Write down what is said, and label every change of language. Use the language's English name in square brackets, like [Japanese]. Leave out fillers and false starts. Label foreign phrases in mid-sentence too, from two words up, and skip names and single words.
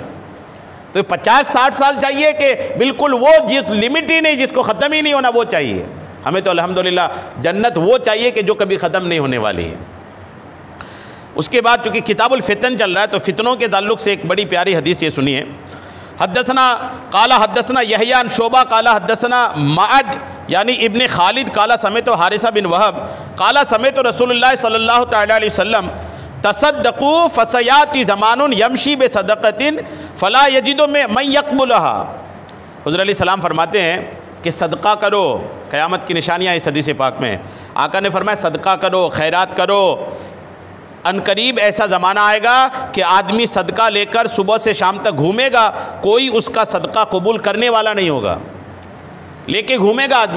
[Hindi] तो 50, 60 साल चाहिए कि बिल्कुल वो जिस लिमिट ही नहीं, जिसको ख़त्म ही नहीं होना वो चाहिए। हमें तो अल्हम्दुलिल्लाह जन्नत वो चाहिए कि जो कभी ख़त्म नहीं होने वाली है। उसके बाद चूँकि किताबुल फितन चल रहा है, तो फितनों के ताल्लुक़ से एक बड़ी प्यारी हदीस ये सुनिए। [Arabic] حدثنا قال حدثنا يحيى عن شعبة قال حدثنا معبد يعني ابن خالد قال سمعت حارثة بن وهب قال سمعت رسول الله صلى الله تعالى عليه وسلم تصدقوا فسيأتي زمان يمشي بصدقته فلا يجد مي من يقبلها. [Hindi] हुज़ूर [Arabic] عليه السلام [Hindi] फरमाते हैं कि सदका करो। क़यामत की निशानियाँ इस हदीस पाक में आका ने फरमाया सदका करो, खैरात करो। अनकरीब ऐसा ज़माना आएगा कि आदमी सदका लेकर सुबह से शाम तक घूमेगा, कोई उसका सदका कबूल करने वाला नहीं होगा, लेके घूमेगा आदमी।